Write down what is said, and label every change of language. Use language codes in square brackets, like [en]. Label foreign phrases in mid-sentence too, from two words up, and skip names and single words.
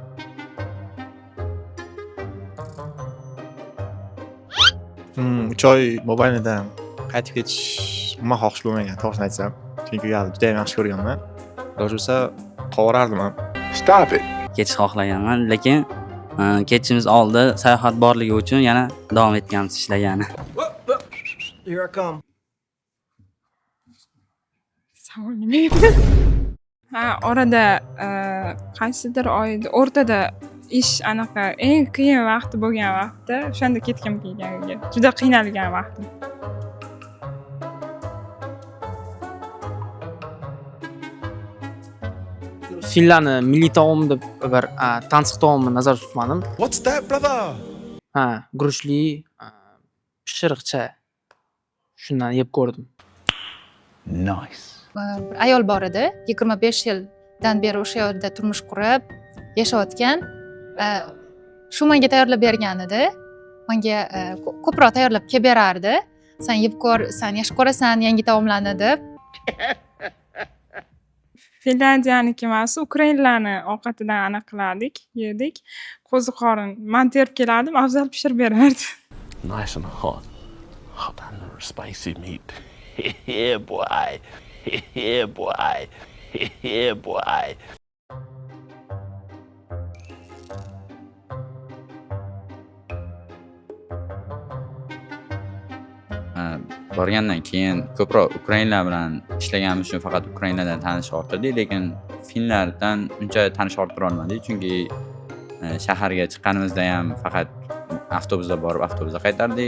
[uz] Choy mobaylidan qaytib ketish umuman xohish bo'lmagan, to'g'risini aytsam. Chunki juda ham yaxshi ko'rganman. Iloji bo'lsa qovurardim ham. [en] Stop it. [uz] Ketish xohlaganman, lekin ketishimiz oldi sayohat borligi uchun yana davom etganmiz ishlagani. [en] Here I come. [uz] Orada qaysidir oyda o'rtada ish anaqa eng qiyin vaqti bo'lgan vaqtda o'shanda ketgim kelgan uyga. Juda qiynalgan vaqtim. Fillarni milliy taom deb bir tansiq taomni nazarda tutmadim. [en] What's that, brother? [uz] Guruchli pishiriqcha. Shundan yeb ko'rdim. Nice. Bir ayol bor edi, 25 yildan beri o'sha yerda turmush qurib yashayotgan. Shu menga tayyorlab bergan edi. Menga ko'proq tayyorlab kelib berardi. Sen yeb ko'r, sen yaxshi ko'rasan yangi taomlarni deb. Finlyandiyaniki emas, ukrainlarni ovqatidan anaqa qilardik, yedik. Qo'ziqorin men terib kelardim, afzal pishirib berardi. [en] Nice and hot. Hot and spicy meat. Yeah, boy. Yeah, boy. Yeah, boy. [uz] Borgandan keyin ko'proq ukrainlar bilan ishlaganimiz uchun faqat ukrainlardan tanish orttirdik, lekin finlardan uncha tanish orttira olmadik, chunki shaharga chiqqanimizda ham faqat avtobusda borib avtobusda qaytardik.